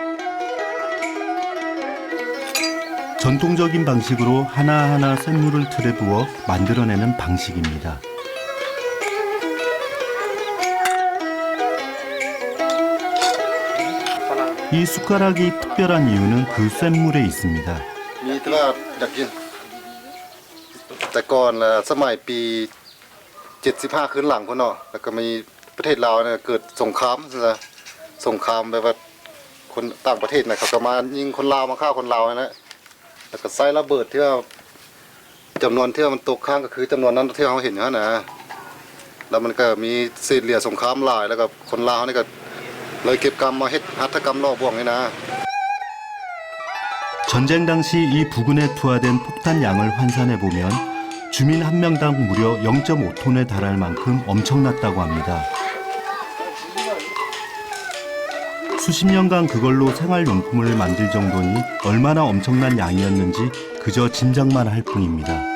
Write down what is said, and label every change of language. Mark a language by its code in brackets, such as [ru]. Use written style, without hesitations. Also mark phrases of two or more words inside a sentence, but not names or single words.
[ko] 전통적인 방식으로 하나하나 샘물을 틀에 부어 만들어내는 방식입니다. 이 숟가락이 특별한 이유는 그 쇳물에 있습니다. [th] มีแต่ว่าอยากกินแต่ก่อนสมัยปี75ขึ้นหลังพุ่นเนาะแล้วก็มีประเทศลาวเนี่ยเกิดสงครามซะสงครามแบบว่าคนต่างประเทศน่ะเขาก็มายิงคนลาวมาฆ่าคนลาวนะแล้วก็ใส่ระเบิดที่ว่าจำนวนที่ว่ามันตกค้างก็คือจำนวนนั้นที่เราเห็นอยู่นะแล้วมันก็มีเศษเหลี่ยสงครามหลายแล้วก็คนลาวนี่ก็เลยเก็บกรรมมาเฮ็ดหัตถกรรมลอกบ่วงนี่นะ [ko] 전쟁 당시 이 부근에 투하된 폭탄 양을 환산해 보면 주민 한 명당 무려 0.5톤에 달할 만큼 엄청났다고 합니다. 수십 년간 그걸로 생활용품을 만들 정도니 얼마나 엄청난 양이었는지 그저 짐작만 할 뿐입니다.